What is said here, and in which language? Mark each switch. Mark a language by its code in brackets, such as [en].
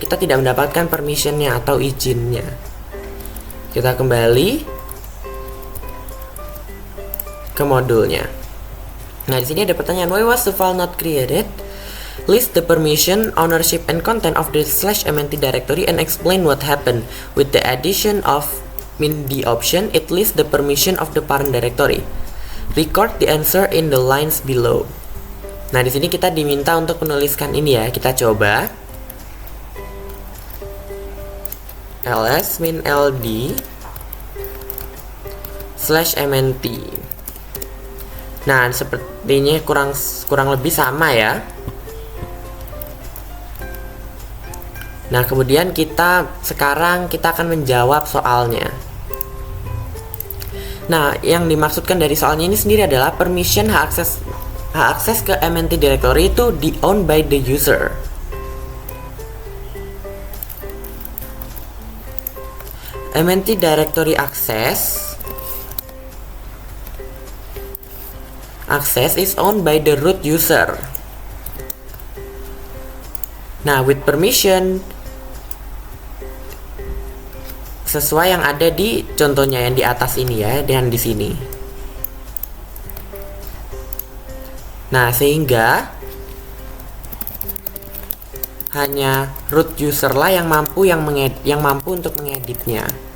[id] Kita tidak mendapatkan permissionnya atau izinnya. Kita kembali ke modulnya. Nah, di sini [en] ada pertanyaan, why was the file not created? List the permission, ownership, and content of the /mnt directory and explain what happened. With the addition of -d option, it lists the permission of the parent directory. Record the answer in the lines below. [id] Nah, di sini kita diminta untuk menuliskan ini ya. Kita coba. ls-ld /mnt. Nah, sepertinya kurang lebih sama ya. Nah, kemudian sekarang kita akan menjawab soalnya. Nah, yang dimaksudkan dari soalnya ini sendiri adalah permission hak akses ke MNT directory itu di-own [en] by the user. MNT directory access is owned by the root user. [id] Nah, [en] with permission [id] sesuai yang ada di contohnya yang di atas ini ya, dan di sini. Nah, sehingga hanya root user lah yang mampu untuk mengeditnya.